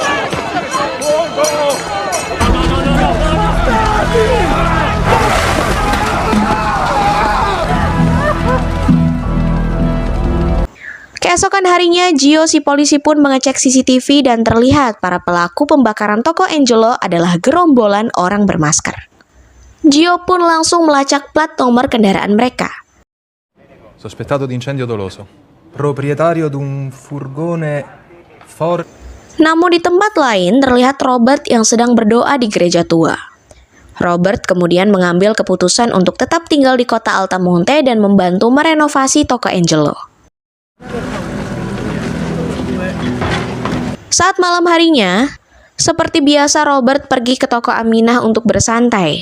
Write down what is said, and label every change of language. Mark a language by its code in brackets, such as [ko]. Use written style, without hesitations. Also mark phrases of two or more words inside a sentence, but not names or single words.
[id] Keesokan harinya, Gio si polisi pun mengecek CCTV dan terlihat para pelaku pembakaran toko Angelo adalah gerombolan orang bermasker. Gio pun langsung melacak plat nomor kendaraan mereka. [it] Sospettato di incendio doloso. Proprietario di un furgone Ford. [id] Namun di tempat lain terlihat Robert yang sedang berdoa di gereja tua. Robert kemudian mengambil keputusan untuk tetap tinggal di kota Altamonte dan membantu merenovasi toko Angelo. Saat malam harinya, seperti biasa Robert pergi ke toko Aminah untuk bersantai.